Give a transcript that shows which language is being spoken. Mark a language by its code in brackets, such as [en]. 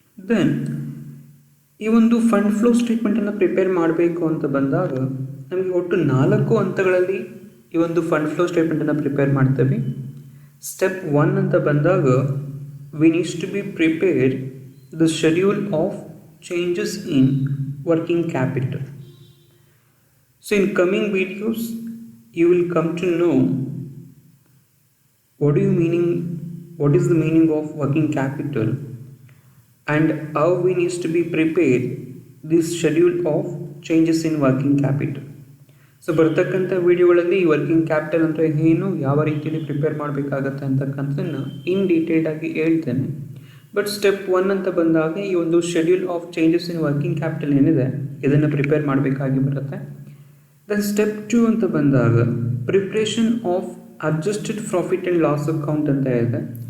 [kn] Then ಈ ಒಂದು fund flow ಸ್ಟೇಟ್ಮೆಂಟನ್ನು ಪ್ರಿಪೇರ್ ಮಾಡಬೇಕು ಅಂತ ಬಂದಾಗ ನಮಗೆ ಒಟ್ಟು 4 ಹಂತಗಳಲ್ಲಿ ಈ ಒಂದು ಫಂಡ್ ಫ್ಲೋ ಸ್ಟೇಟ್ಮೆಂಟನ್ನು ಪ್ರಿಪೇರ್ ಮಾಡ್ತೇವೆ. [en] step 1 [kn] ಅಂತ ಬಂದಾಗ [en] We needs to be prepare the schedule of changes in working capital. So in coming videos you will come to know what is the meaning of working capital and how we need to be prepared this schedule of changes in working capital. [kn] So ಬರ್ತಕ್ಕಂಥ ವಿಡಿಯೋಗಳಲ್ಲಿ working capital ಅಂದರೆ ಏನು, ಯಾವ ರೀತಿಯಲ್ಲಿ prepare ಮಾಡಬೇಕಾಗತ್ತೆ ಅಂತಕ್ಕಂಥದ್ದನ್ನು ಇನ್ detailed ಆಗಿ ಹೇಳ್ತೇನೆ. But step 1 ಅಂತ ಬಂದಾಗ ಈ ಒಂದು schedule of changes in working capital ಏನಿದೆ ಇದನ್ನು ಪ್ರಿಪೇರ್ ಮಾಡಬೇಕಾಗಿ ಬರುತ್ತೆ. [en] then step 2 [kn] ಅಂತ ಬಂದಾಗ [en] Preparation of adjusted profit and loss account ಅಂತ ಇದೆ.